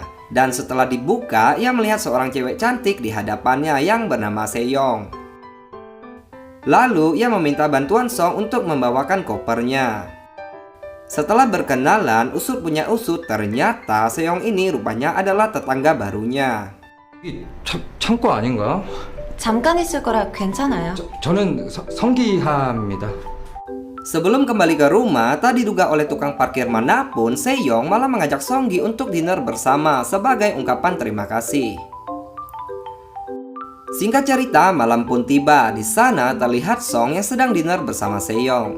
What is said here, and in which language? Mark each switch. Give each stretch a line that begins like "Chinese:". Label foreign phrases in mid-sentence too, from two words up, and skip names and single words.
Indonesian: Dan setelah dibuka, ia melihat seorang cewek cantik di hadapannya yang bernama Seyong. Lalu, ia meminta bantuan Song untuk membawakan kopernya. Setelah berkenalan, usut punya usut, ternyata Seyong ini rupanya adalah tetangga barunya.
Korean: 이 창고 아닌가? 잠깐 있을 거라 괜찮아요. 저는 성기하입니다.
Indonesian: Sebelum kembali ke rumah, tak diduga oleh tukang parkir manapun, Seyong malah mengajak Song Gi untuk dinner bersama sebagai ungkapan terima kasih. Singkat cerita, malam pun tiba. Di sana terlihat Song yang sedang dinner bersama Seyong.